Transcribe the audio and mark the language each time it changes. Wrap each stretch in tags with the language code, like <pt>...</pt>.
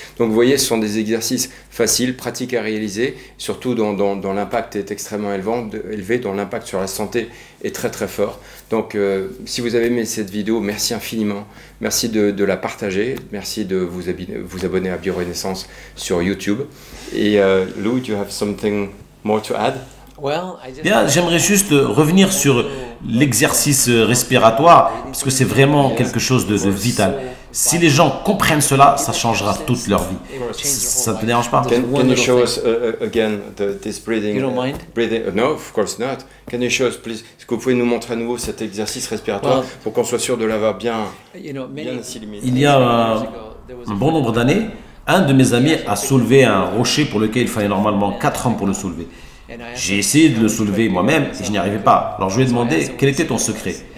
<fr>Donc vous voyez, ce sont des exercices faciles, pratiques à réaliser, surtout dont l'impact est extrêmement élevé, dont l'impact sur la santé est très très fort. Donc si vous avez aimé cette vidéo, merci infiniment, merci de la partager, merci de vous abonner à BioRenaissance sur YouTube. Et</fr> <en>Lou, do you have something more to add?</en> <fr>Bien, j'aimerais juste revenir sur l'exercice respiratoire, parce que c'est vraiment quelque chose de vital. Si les gens comprennent cela, ça changera toute leur vie. Ça ne te dérange pas?</fr> <en>Can you show us again this breathing? You don't mind? Breathing? No, of course not. Can you show us, please?</en> <fr>Est-ce que vous pouvez nous montrer à nouveau cet exercice respiratoire pour qu'on soit sûr de l'avoir bien assimilé? Il y a un bon nombre d'années, un de mes amis a soulevé un rocher pour lequel il fallait normalement 4 hommes pour le soulever. J'ai essayé de le soulever moi-même et je n'y arrivais pas. Alors je lui ai demandé quel était ton secret.</fr>